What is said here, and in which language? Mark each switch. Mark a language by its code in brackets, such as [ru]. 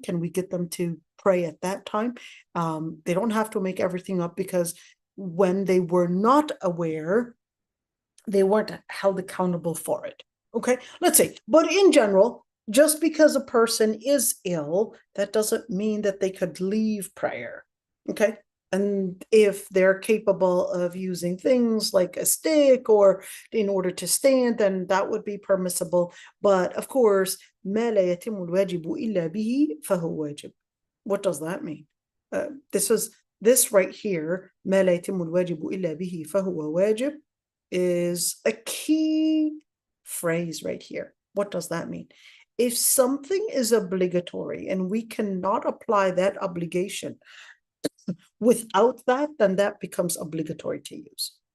[en] Can we get them to pray at that time? They don't have to make everything up, because when they were not aware, they weren't held accountable for it. Okay, let's see. But in general, just because a person is ill, that doesn't mean that they could leave prayer. Okay, and if they're capable of using things like a stick or in order to stand, then that would be permissible. But of course, [ar] ما لا يتم الواجب إلا به فهو واجب. [en] What does that mean? This right here, [ar] ما لا يتم الواجب إلا به فهو واجب, [en] is a key phrase right here. What does that mean? If something is obligatory and we cannot apply that obligation without that, then that becomes obligatory to use.